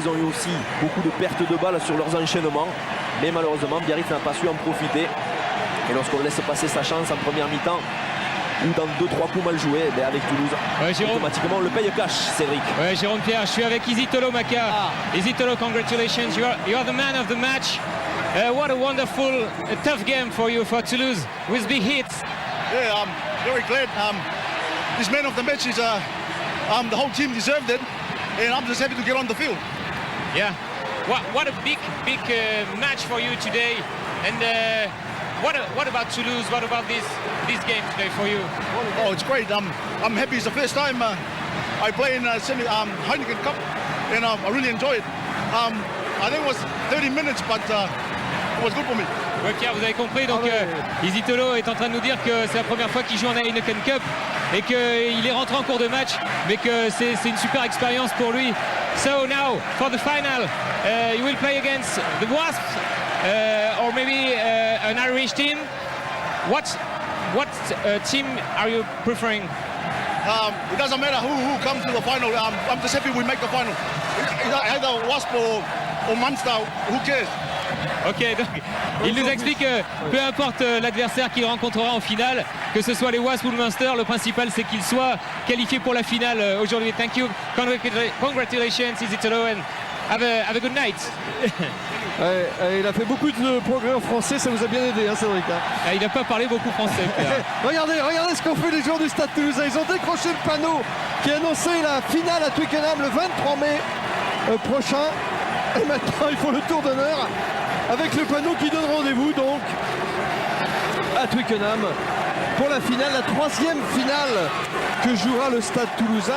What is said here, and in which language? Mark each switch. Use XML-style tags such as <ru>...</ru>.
<fr>Ils ont eu aussi beaucoup de pertes de balles sur leurs enchaînements. Mais malheureusement, Biarritz n'a pas su en profiter. Et lorsqu'on laisse passer sa chance en première mi-temps, ou dans 2-3 coups mal joués, ben avec Toulouse, automatiquement on le paye cash, Cédric. Ouais, Jérôme Pierre, je suis avec Isitolo Maka.</fr> <en>Isitolo, congratulations, you are the man of the match. What a wonderful, tough game for you, for Toulouse, with big hits. Yeah, I'm very glad. This man of the match is the whole team deserved it, and I'm just happy to get on the field. Yeah, what a big match for you today, and what about Toulouse? What about this game today for you? Oh, it's great. I'm happy. It's the first time I play in Heineken Cup, and I really enjoy it. I think it was 30 minutes, but it was good for me.</en> <fr>Ouais, Pierre, vous avez compris, donc Isitolo est en train de nous dire que c'est la première fois qu'il joue en Heineken Cup et qu'il est rentré en cours de match, mais que c'est une super expérience pour lui.</fr> <en>So now, for the final, you will play against the Wasps, or maybe an Irish team. What team are you preferring? It doesn't matter who comes to the final. I'm just happy we make the final. Either Wasp or Munster, who cares?</en> <fr>Ok, donc il nous explique que peu importe l'adversaire qu'il rencontrera en finale, que ce soit les Wasps ou le Munster, le principal c'est qu'il soit qualifié pour la finale aujourd'hui.</fr> <en>Thank you, congratulations Isitolo, and have a good night.</en> <fr>Ouais, il a fait beaucoup de progrès en français, ça vous a bien aidé, hein, Cédric. Hein. Il n'a pas parlé beaucoup français. regardez ce qu'ont fait les joueurs du Stade Toulousain. Ils ont décroché le panneau qui annonçait la finale à Twickenham le 23 mai prochain. Et maintenant, ils font le tour d'honneur avec le panneau qui donne rendez-vous donc à Twickenham pour la finale, la 3e finale que jouera le Stade Toulousain.</fr>